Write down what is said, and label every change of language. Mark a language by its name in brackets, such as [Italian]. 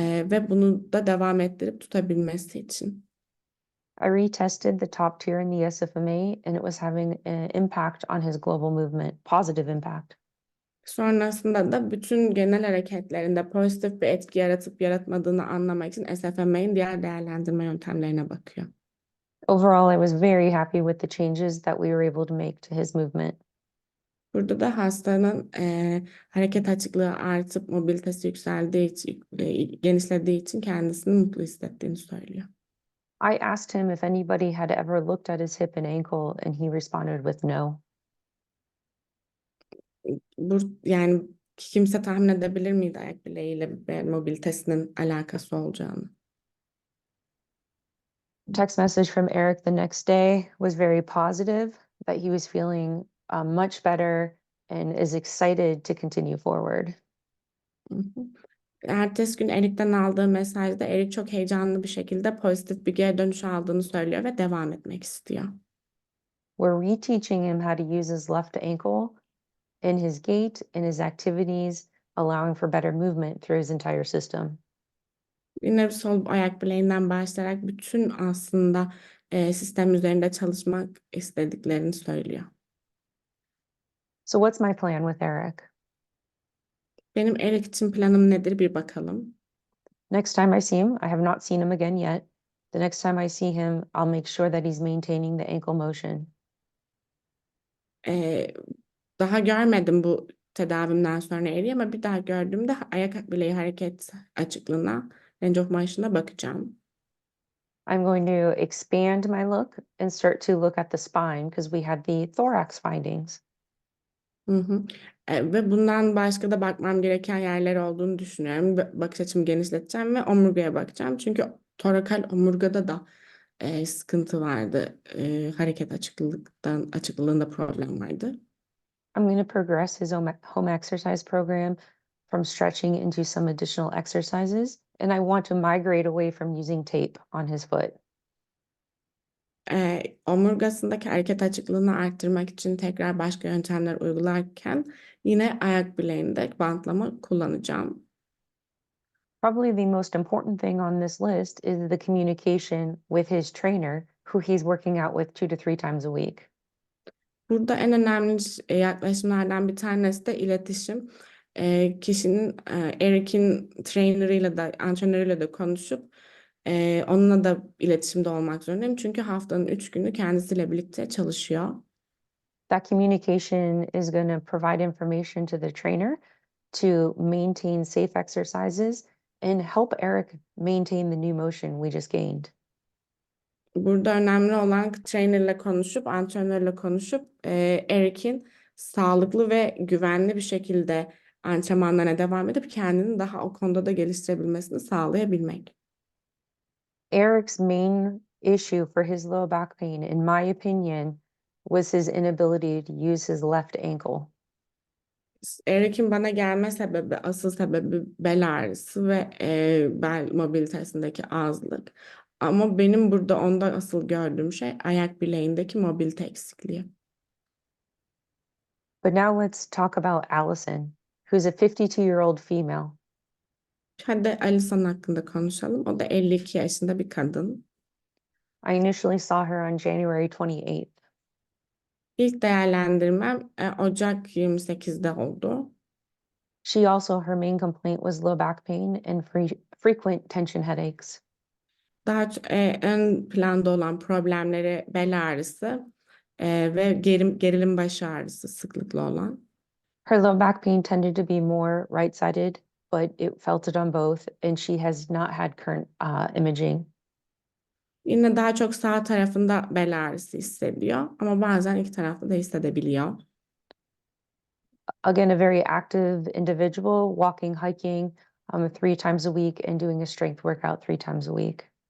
[Turkish] Ve bunu da devam ettirip tutabilmesi için. [English] I retested the top tier in the SFMA and it was having an impact on his global movement, positive impact. [Turkish] Sonrasında da bütün genel hareketlerinde pozitif bir etki yaratıp yaratmadığını anlamak için SFMA'nin diğer değerlendirme yöntemlerine bakıyor. [English] Overall, I was very happy with the changes that we were able to make to his movement. [Turkish] Burada da hastanın hareket açıklığı artıp mobilitesi yükseldiği için, genişlediği için kendisini mutlu hissettiğini söylüyor. [English] I asked him if anybody had ever looked at his hip and ankle, and he responded with no. [Turkish] Yani kimse tahmin edebilir miydi ayak bileğiyle ve mobilitesinin alakası olacağını? [English] Text message from Eric the next day was very positive, that he was feeling much better and is excited to continue forward. Hı hı. [Turkish] Ertesi gün Erik'ten aldığı mesajda Erik çok heyecanlı bir şekilde pozitif bir geri dönüş aldığını söylüyor ve devam etmek istiyor. [English] We're reteaching him how to use his left ankle in his gait, in his activities, allowing for better movement through his entire system. [Turkish] Yine sol ayak bileğinden başlayarak bütün aslında sistem üzerinde çalışmak istediklerini söylüyor. [English] So what's my plan with Eric? [Turkish] Benim Erik için planım nedir bir bakalım. [English] Next time I see him, I have not seen him again yet. The next time I see him, I'll make sure that he's maintaining the ankle motion. [Turkish] Daha görmedim bu tedavimden sonra Erik'i ama bir daha gördüğümde ayak bileği hareket açıklığına, [English] range of motion'a [Turkish] bakacağım. [English] I'm going to expand my look and start to look at the spine because we had the thorax findings. Hı hı. [Turkish] Ve bundan başka da bakmam gereken yerler olduğunu düşünüyorum. Bakış açımı genişleteceğim ve omurgaya bakacağım. Çünkü torakal omurgada da sıkıntı vardı. Hareket açıklığında problem vardı. [English] I'm going to progress his home exercise program from stretching into some additional exercises, and I want to migrate away from using tape on his foot. [Turkish] Omurgasındaki hareket açıklığını arttırmak için tekrar başka yöntemler uygularken yine ayak bileğinde bantlama kullanacağım. [English] Probably the most important thing on this list is the communication with his trainer, who he's working out with 2 to 3 times a week. [Turkish] Burada en önemli yaklaşımlardan bir tanesi de iletişim. Kişinin Eric'in trainerıyla da antrenörüyle de konuşup onunla da iletişimde olmak zorundayım. Çünkü haftanın 3 günü kendisiyle birlikte çalışıyor. [English] That communication is going to provide information to the trainer to maintain safe exercises and help Eric maintain the new motion we just gained. [Turkish] Burada önemli olan trainerle konuşup, antrenörle konuşup Eric'in sağlıklı ve güvenli bir şekilde antrenmanlarına devam edip kendini daha o konuda da geliştirebilmesini sağlayabilmek. [English] Eric's main issue for his low back pain, in my opinion, was his inability to use his left ankle. [Turkish] Eric'in bana gelme sebebi, asıl sebebi bel ağrısı ve bel mobilitesindeki azlık. Ama benim burada onda asıl gördüğüm şey ayak bileğindeki mobilite eksikliği. [English] But now let's talk about Allison, who's a 52-year-old female. [Turkish] Hadi Alison hakkında konuşalım. O da 52 yaşında bir kadın. [English] I initially saw her on January 28th. [Turkish] İlk değerlendirmem Ocak 28'de oldu. [English] She also, her main complaint was low back pain and frequent tension headaches. [Turkish] Daha ön planda olan problemleri bel ağrısı ve gerilim baş ağrısı sıklıkla olan. [English] Her low back pain tended to be more right-sided, but it felt it on both, and she has not had current imaging. [Turkish] Yine daha çok sağ tarafında bel ağrısı hissediyor ama bazen iki tarafta da hissedebiliyor. [English] Again, a very active individual, walking, hiking 3 times a week and doing a strength workout 3 times a week.